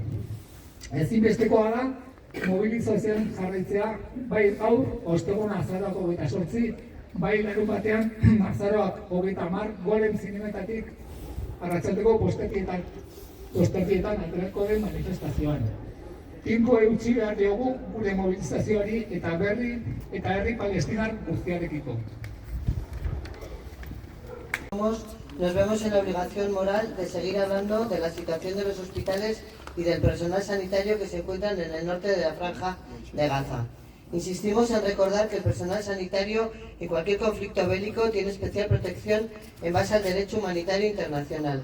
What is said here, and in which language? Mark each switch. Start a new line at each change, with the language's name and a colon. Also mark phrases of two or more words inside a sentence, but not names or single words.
Basque: Ezinbestekoa da, mobilizazioan jarraitzea, bai gaur, ostegun azaroak 28, bai larunbatean azaroak 30, Golem zinemetatik arratsaldeko posterdietan aterako den manifestazioan. Tinko eutxi behar diogu gure mobilizazioari eta herri palestinar guztiarekiko.
Spanish: Nos vemos en la obligación moral de seguir hablando de la situación de los hospitales y del personal sanitario que se encuentran en el norte de la franja de Gaza. Insistimos en recordar que el personal sanitario en cualquier conflicto bélico tiene especial protección en base al derecho humanitario internacional.